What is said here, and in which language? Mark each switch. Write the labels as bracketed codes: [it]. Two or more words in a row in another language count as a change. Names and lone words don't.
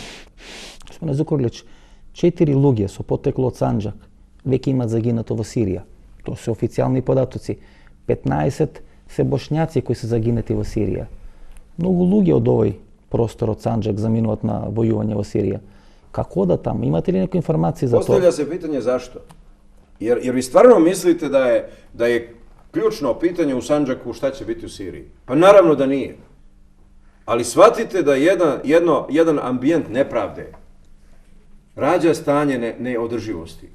[mk] Господине Зукорлич, 4 луѓе со потекло од Санџак веќе имат загинато во Сирија. Тоа се официјални податоци. 15 се бошњаци кои се загинати во Сирија. Многу луѓе од овој простор од Санџак заминуваат на војување во Сирија. Како да таму? Имате ли некои информации за тоа? [bs] Postavlja se pitanje zašto. Jer vi stvarno mislite da je ključno pitanje u Sandžaku šta će biti u Siriji? Pa naravno da nije. Ali shvatite da jedan ambijent nepravde rađa stanje neodrživosti.